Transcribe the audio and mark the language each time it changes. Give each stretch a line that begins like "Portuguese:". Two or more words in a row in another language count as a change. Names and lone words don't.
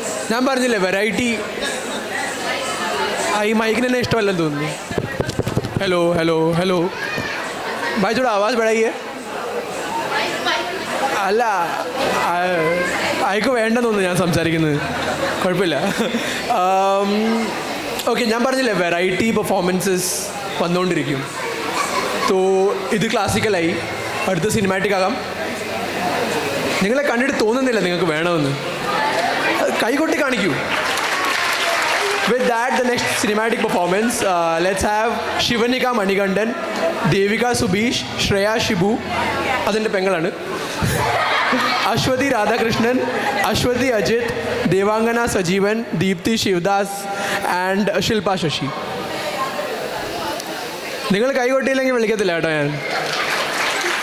Malayalam: ഞാൻ പറഞ്ഞില്ലേ വെറൈറ്റി. ഈ മൈക്കിന് തന്നെ ഇഷ്ടമല്ലെന്ന് തോന്നുന്നു.
Hindi: हेलो हेलो हेलो भाई थोड़ा आवाज़ बढ़ाइए.
Malayalam: അല്ല അയക്ക് വേണ്ടെന്ന് തോന്നുന്നു ഞാൻ സംസാരിക്കുന്നത്. കുഴപ്പമില്ല. ഓക്കെ, ഞാൻ പറഞ്ഞില്ലേ
English: variety performances
Malayalam: വന്നുകൊണ്ടിരിക്കും. തോ ഇത് ക്ലാസിക്കലായി, അടുത്ത സിനിമാറ്റിക് ആകാം. നിങ്ങളെ കണ്ടിട്ട് തോന്നുന്നില്ല നിങ്ങൾക്ക് വേണമെന്ന്. കൈകൊട്ടി കാണിക്കൂ.
English: With that, the next cinematic performance, let's have Shivanika Manikandan, Devika Subish, Shreya Shibu,
Malayalam: അതിൻ്റെ പെങ്ങളാണ്, അശ്വതി രാധാകൃഷ്ണൻ, അശ്വതി അജിത്, ദേവാംഗന സജീവൻ, ദീപ്തി ശിവദാസ് ആൻഡ് ശില്പ ശശി. നിങ്ങൾ കൈകൊട്ടിയില്ലെങ്കിൽ വിളിക്കത്തില്ല കേട്ടോ ഞാൻ.